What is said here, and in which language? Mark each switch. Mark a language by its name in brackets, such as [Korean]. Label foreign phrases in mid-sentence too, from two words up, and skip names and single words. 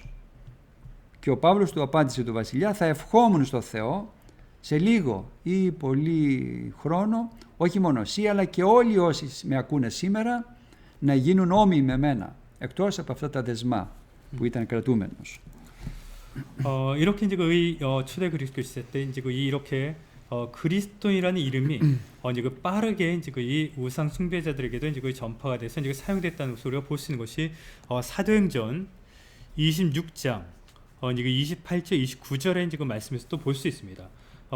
[Greek] Και ο Παύλος του απάντησε του βασιλιά «Θα ευχόμουν στο Θεό σε λίγο ή πολύ χρόνο, όχι μόνο εσύ αλλά και όλοι όσοι με ακούνε σήμερα, να γίνουν όμοιοι με μένα, εκτός από αυτά τα δεσμά που ήταν κρατούμενος». [Korean] 이렇게 이제 그 초대 그리스도 시대 때 이제 이렇게 그리스도인이라는 이름이 이제 그 빠르게 이제 이 우상 숭배자들에게도 이제 전파가 돼서 이제 사용됐다는 것을 우리가 볼 수 있는 것이 사도행전 26장 이제 28절 29절에 이제 그 말씀에서 또 볼 수 있습니다.